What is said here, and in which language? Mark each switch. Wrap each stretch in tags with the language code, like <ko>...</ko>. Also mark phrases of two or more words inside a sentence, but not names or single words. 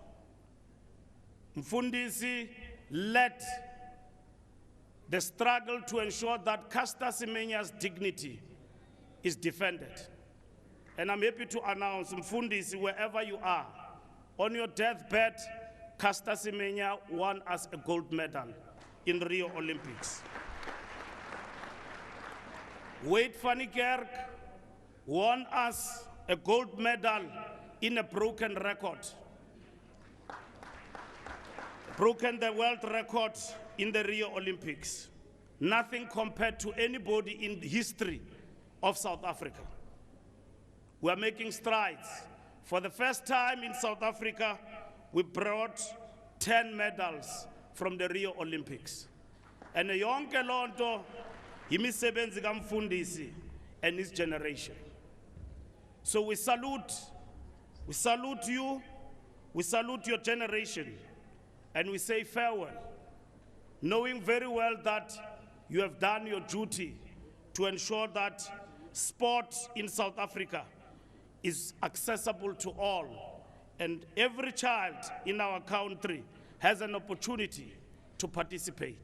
<en>Mfundisi led the struggle to ensure that Caster Semenya's dignity is defended. And I'm happy to announce, Mfundisi, wherever you are, on your deathbed, Caster Semenya won us a gold medal in Rio Olympics. Wade van Niekerk won us a gold medal in a broken record. Broken the world record in the Rio Olympics. Nothing compared to anybody in the history of South Africa. We are making strides. For the first time in South Africa, we brought 10 medals from the Rio Olympics. And</en> <xh>yonke lonto yimisebenzi kaMfundisi</xh> <en>and his generation. So we salute you, we salute your generation, and we say farewell, knowing very well that you have done your duty to ensure that sport in South Africa is accessible to all, and every child in our country has an opportunity to participate.</en>